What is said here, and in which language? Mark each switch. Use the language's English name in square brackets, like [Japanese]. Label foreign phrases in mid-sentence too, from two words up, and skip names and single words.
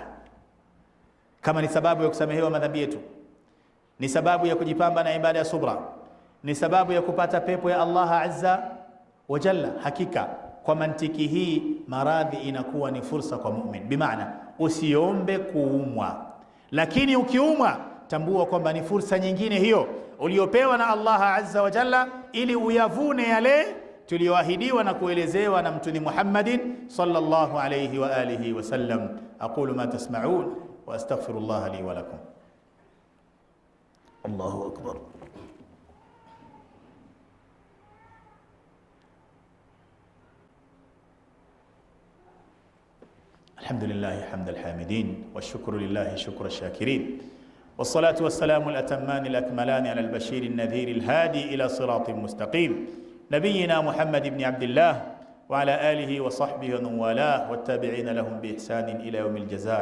[Swahili] Kama ni sababu ya kusamehewa madhambi yetu, ni sababu ya kujipamba na ibada ya subra, ni sababu ya kupata pepo ya Allah [Arabic] عز وجل, [Swahili] hakika kwa mantiki hii maradhi inakuwa ni fursa kwa mu'min. Bimaana usiombe kuumwa, lakini ukiumwa tambua kwamba ni fursa nyingine hiyo uliopewa na Allah [Arabic] عز وجل, [Swahili] ili uyavune yale tuliyoahidiwa na kuelezewa na Mtume Muhammadin [Arabic] صلى الله عليه وعلى آله وسلم. أقول ما تسمعون وأستغفر الله لي ولكم. الله أكبر. الحمد لله حمد الحامدين والشكر لله شكر الشاكرين والصلاة والسلام الأتمان الأكملان على البشير النذير الهادي إلى صراط مستقيم نبينا محمد بن عبد الله وعلى آله وصحبه ومن والاه والتابعين لهم بإحسان إلى يوم الجزاء.